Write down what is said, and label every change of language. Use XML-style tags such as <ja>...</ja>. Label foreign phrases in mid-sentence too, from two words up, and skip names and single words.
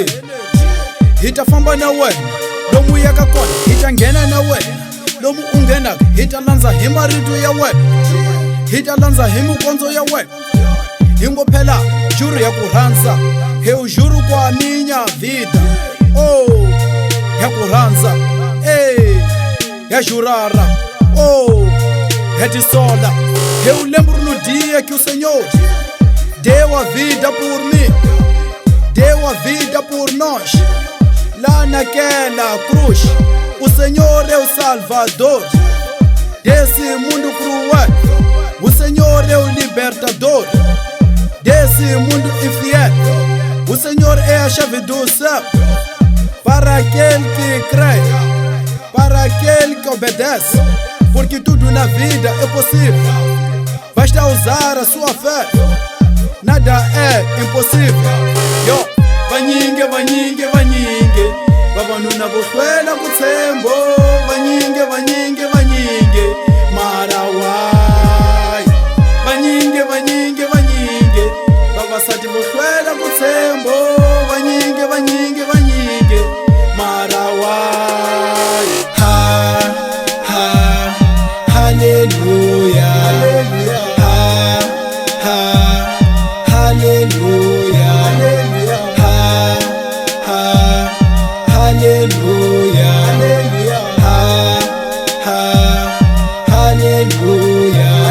<ts>Hi ta famba na wena lomu u yaka kona, hi ta nghena na wena lomu u nghenaka, hi ta landza hi marito ya wena, hi ta landza hi mikondzo ya wena. Hi ngo phela juru ya ku rhandza, he u juru kwa</ts> <pt>minha vida.</pt> <ts>Oh, ya ku rhandza, ya jurara, ya tisola.</ts> <pt>Eu lembro no dia que o Senhor deu a vida por mim, deu a vida por nós. Lá naquela cruz, o Senhor é o Salvador desse mundo cruel. O Senhor é o libertador desse mundo infiel. O Senhor é a chave do céu para aquele que crê, para aquele que obedece, porque tudo na vida é possível. Basta usar a sua fé, nada é impossível.</pt> <ts>Yo, vanyinge, vanyinge, vanyinge, vavanuna vohlwela kutsembo. Vanyinge, vanyinge, vanyinge, marawai. Vanyinge, vanyinge, vanyinge, vavasati vohlwela kutsembo. Vanyinge, vanyinge, vanyinge, marawai. Hallelujah. Hallelujah. Hallelujah. Hallelujah. Hallelujah.</ts>